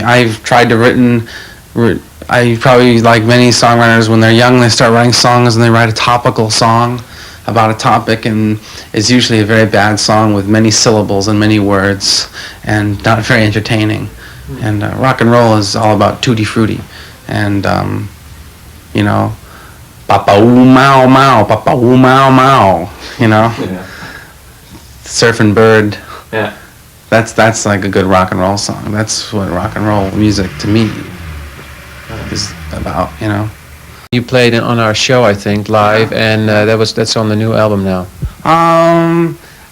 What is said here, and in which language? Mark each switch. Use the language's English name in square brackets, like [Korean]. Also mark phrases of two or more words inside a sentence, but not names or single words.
[English] I've tried to I probably, like many songwriters, when they're young, they start writing songs and they write a topical song about a topic, and it's usually a very bad song with many syllables and many words and not very entertaining. And rock and roll is all about tutti frutti and, you know, papa-oo mau mau, papa-oo mau mau, you know, surfing bird. Yeah. That's like a good rock and roll song. That's what rock and roll music to me is about, you know. You played on our show, I think, live, and that's on the new album now.